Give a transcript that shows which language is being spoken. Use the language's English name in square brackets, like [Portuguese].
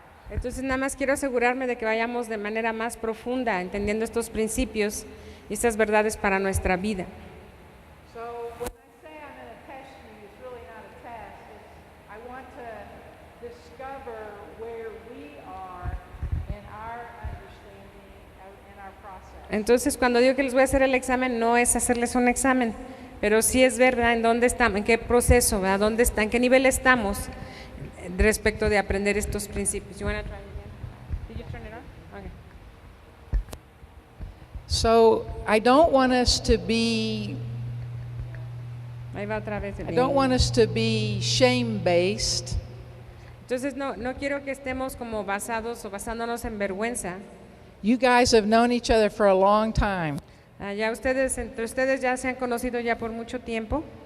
[Spanish] Entonces nada más quiero asegurarme de que vayamos de manera más profunda entendiendo estos principios y estas verdades para nuestra vida. [English] So when I say I'm going to test you, it's really not a test. I want to discover where we are in our understanding in our process. [Spanish] Entonces cuando digo que les voy a hacer el examen no es hacerles un examen, pero sí es ver en dónde estamos, en qué proceso, ¿verdad? ¿Dónde está, en qué nivel estamos respecto de aprender estos principios. [English] You want to try it again? Did you turn it on? Okay. So I don't want us to be [Spanish] Ahí va otra vez. [English] I don't want us to be shame-based. [Spanish] Entonces no quiero que estemos como basados o basándonos en vergüenza. [English] You guys have known each other for a long time. [Spanish] Ya entre ustedes ya se han conocido ya por mucho tiempo.